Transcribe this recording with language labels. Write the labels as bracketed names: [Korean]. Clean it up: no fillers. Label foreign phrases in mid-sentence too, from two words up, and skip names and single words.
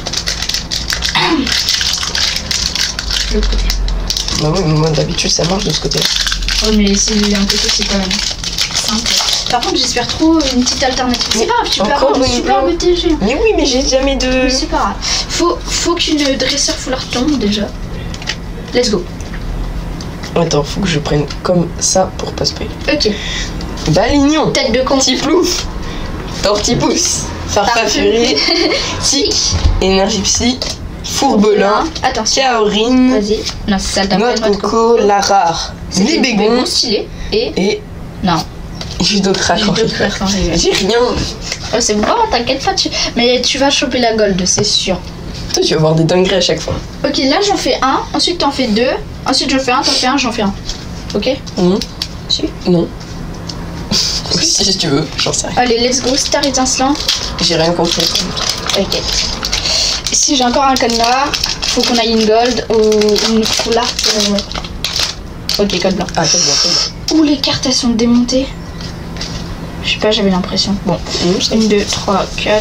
[French] Le côté. Bah oui, mais moi d'habitude ça marche de ce côté-là. Ouais, mais c'est un côté, c'est quand même simple. Par contre, j'espère trop une petite alternative. C'est pas grave, tu peux avoir une superbe TG. Mais oui, mais j'ai jamais de... Mais c'est pas grave. Faut qu'une dresseur foulard tombe déjà. [English] Let's go. [French] Attends, faut que je prenne comme ça pour pas spoiler. Ok. Balignon. Tête de con. Tiplouf. Tortipousse. Farfuré. Tic. Énergie Psy. Fourbelin. Attention. Kaorine. Vas-y. Non, c'est ça, Noix de coco. La rare. Libégon. Stylé. Et. Non. Judocrac. J'ai rien. Oh, c'est bon, t'inquiète pas. Mais tu vas choper la gold, c'est sûr. Toi, tu vas avoir des dingueries à chaque fois. Ok, là j'en fais un. Ensuite, t'en fais deux. Ensuite, j'en fais un. T'en fais un. J'en fais un. Ok. Si. Non. Si tu veux, j'en sais rien. Allez, [English] let's go. [French] Star étincelant. J'ai rien compris. Ok. Si j'ai encore un code noir, faut qu'on aille une gold ou une full art. Ok, code blanc. Ah, code blanc. Ouh, les cartes elles sont démontées. Je sais pas, j'avais l'impression. Bon, 1, 2, 3, 4.